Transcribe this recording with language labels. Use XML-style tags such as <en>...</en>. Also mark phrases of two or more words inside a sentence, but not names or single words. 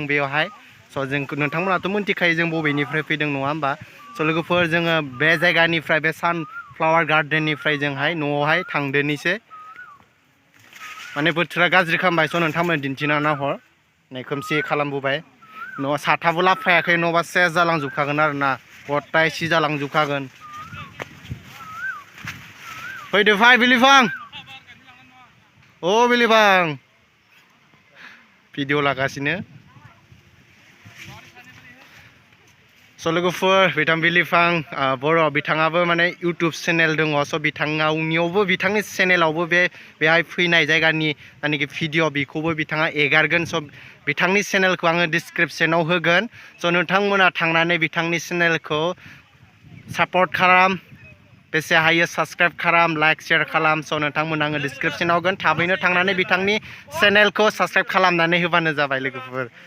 <brx>बेवहाय स' जों नोंथांमोनाथ' मिन्थिखायो जों बबेनिफ्राय फैदों नङा होमबा स' लोगोफोर जोङो बे जायगानिफ्राय बे सानफ्लावार गार्डेननिफ्राय जोंहाय न'आवहाय थांदोनिसो माने बोथोरा गाज्रि खालामबाय स' नोंथांमोन दिन्थिना नाहर नै खोमसि खालामबोबाय न'आव साथाबो लाफायाखै न'बा सेस जालांजोबखागोन आरो ना गथाय सि जालांजोबखागोन फैदो फाय बिलिफां Oh Bilibang video lagasino. So logoफोर बिथां बिलिफां बर' बिथाङाबो माने YouTube चेनेल दङ स बिथाङावनियावबो बिथांनि चेनेलावबो बेहाय फैनाय जायगानि जायनाखि भिडिअ बेखौबो बिथाङा एगारगोन स बिथांनि चेनेलखौ आङो डिसक्रिपशनाव होगोन स नोंथांमोना थांनानै बिथांनि चेनेलखौ सापर्ट खालाम बेसे हायो साबस्क्राइब खालाम</brx> <en>like share</en> <brx>खालाम स नोंथांमोना आङो डिसक्रिपशनाव होगोन थाबैनो थांनानै बिथांनि चेनेलखौ साबस्क्राइब खालामनानै होबानो जाबाय लोगोफोर</brx>